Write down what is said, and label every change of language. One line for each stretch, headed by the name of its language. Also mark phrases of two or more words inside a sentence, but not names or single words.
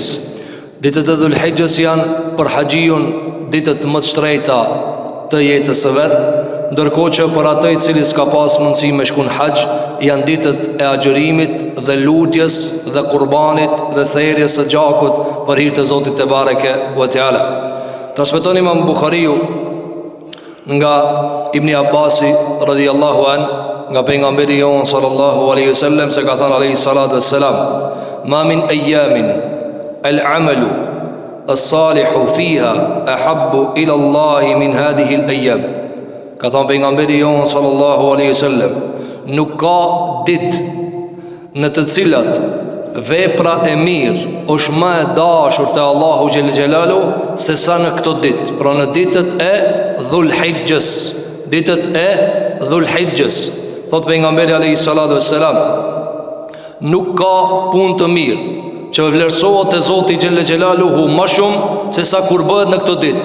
Albanian: Ditët e Dhul-Hijjes janë për haxhiun ditët më të shtrejta të jetës së vet, ndërkohë që për atë i cili s'ka pas mundësi me shku në haxh janë ditët e agjërimit dhe lutjes dhe qurbanit dhe therrjes së gjakut për hir të Zotit
Arabic: تبارك وتعالى.
Albanian: Transmeton Imam Buhariu nga Ibn Abbasi
Arabic: رضي الله عنه,
Albanian: nga pejgamberi jon
Arabic: صلى الله عليه وسلم
Albanian: se ka thënë
Arabic: عليه الصلاة والسلام ما من أيام العمل الصالح فيها أحب إلى الله من هذه الأيام."
Albanian: Ka thënë pejgamberi jon
Arabic: صلى الله عليه وسلم,
Albanian: nuk ka ditë në të cilat vepra e mirë është më e dashur te
Arabic: الله جل جلاله
Albanian: se sa në këto ditë, pra në ditët e Dhul-Hijjes. Ditët e Dhul-Hijjes, thot pejgamberi
Arabic: عليه الصلاة والسلام,
Albanian: nuk ka punë të mirë që vlerësohet te Zoti
Arabic: جل جلاله
Albanian: më shumë se sa kur bëhet në këto ditë.